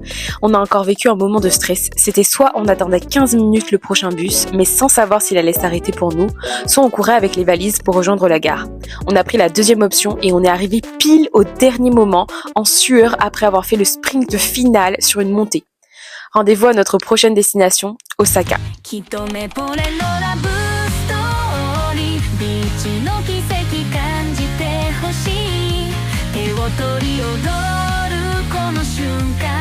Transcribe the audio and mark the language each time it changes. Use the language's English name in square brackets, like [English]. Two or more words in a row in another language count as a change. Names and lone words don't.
[French] On a encore vécu un moment de stress. C'était soit on attendait 15 minutes le prochain bus, mais sans savoir s'il allait s'arrêter pour nous, soit on courait avec les valises pour rejoindre la gare. On a pris la deuxième option et on est arrivé pile au dernier moment, en sueur après avoir fait le sprint final sur une montée. Rendez-vous à notre prochaine destination, Osaka. [Japanese] 一目惚れのラブストーリービーチの奇跡感じてほしい手を取り踊るこの瞬